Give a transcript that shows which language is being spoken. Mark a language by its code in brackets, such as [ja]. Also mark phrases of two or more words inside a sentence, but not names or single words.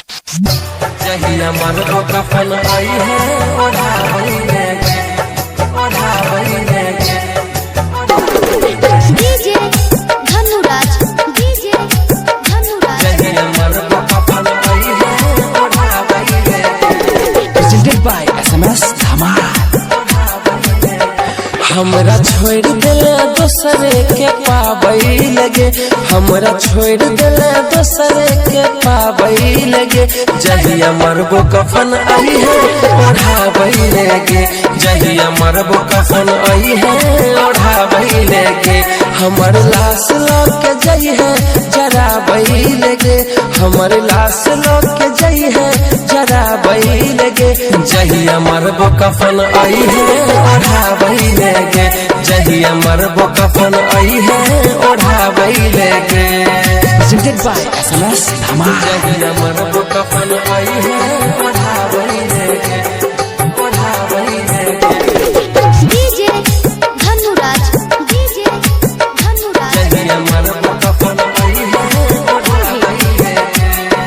[anp] जहिया मरबो कफन आई है ओढ़ा बइले डीजे धनुराज जहिया मरबो कफन आई है ओढ़ा बइले [en] presented by SMS धमाल। [anp] हमरा छोड़ दिले दूसरे के पाबई लगे, हमरा छोड़ दिले दूसरे के पाबई लगे। जहिया मरबो कफन आई है ओढ़ाबई लगे, जहिया मरबो कफन आई है ओढ़ाबई लगे। हमर लाश लोग के जई है जरा बई लगे, हमर लाश लोग के जई है जरा बई लगे। जहिया मरबो कफन आई है ओढ़ाबई लगे, जहिया मरबो कफन आई है ओढ़ाबई लगे। [en] presented by SMS धमाल। [anp] जहिया मरबो कफन आई है ओढ़ाबई लगे, ओढ़ाबई लगे। डीजे धनुराज जहिया मरबो कफन आई है ओढ़ाबई लगे।